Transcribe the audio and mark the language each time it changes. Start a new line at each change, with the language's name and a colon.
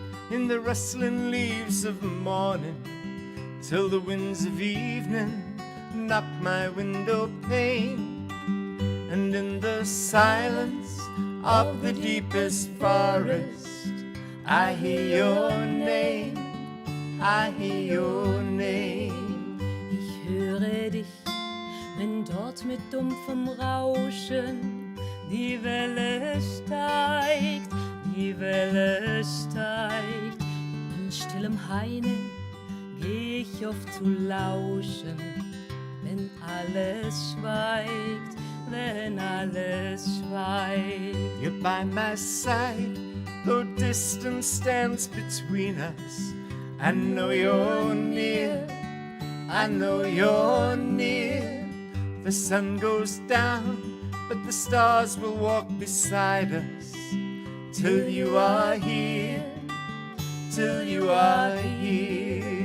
English: In the rustling leaves of morning, till the winds of evening knock my window pane, and in the silence of the deepest forest I hear your name, I hear your name.
German: Ich höre dich, wenn dort mit dumpfem Rauschen die Welle steigt, die Welle steigt. In stillem Haine geh ich oft zu lauschen, wenn alles schweigt, wenn alles schweigt.
English: You're by my side, though distance stands between us. I know you're near, I know you're near. The sun goes down, but the stars will walk beside us, till you are here, till you are here.